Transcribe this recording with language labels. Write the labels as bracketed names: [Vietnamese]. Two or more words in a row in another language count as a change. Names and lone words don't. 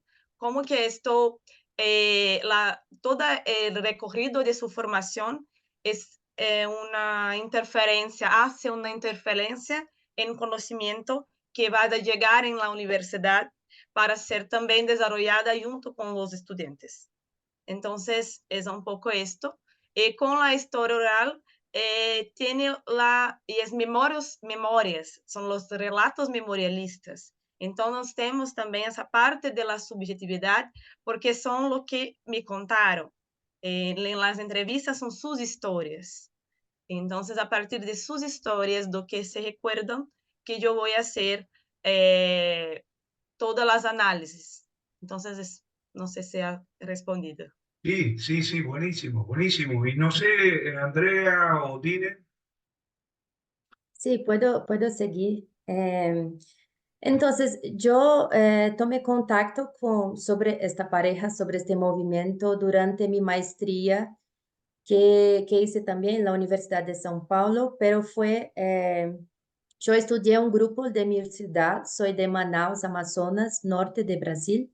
[Spanish] Como que esto todo el recorrido de su formación es una interferencia, hace una interferencia en conocimiento que va a llegar en la universidad para ser también desarrollada junto con los estudiantes. Entonces, es un poco esto. Con la historia oral, tiene y es memorias, son los relatos memorialistas. Entonces, [Portuguese] temos também essa parte da subjetividade, porque são o que me contaram. [Spanish] En las entrevistas [Portuguese] são suas histórias. Então, a partir de suas histórias, do que se recuerdam, que eu vou fazer todas as análises. Então, não sei se [Spanish] ha respondido. Sí, sí, sí, buenísimo, buenísimo. Y no sé, Andrea o Dine. Sí, puedo seguir. Entonces, yo tomé contacto sobre esta pareja, sobre este movimiento durante mi maestría que hice también en la Universidad de São Paulo, pero yo estudié un grupo de mi ciudad, soy de Manaus, Amazonas, norte de Brasil.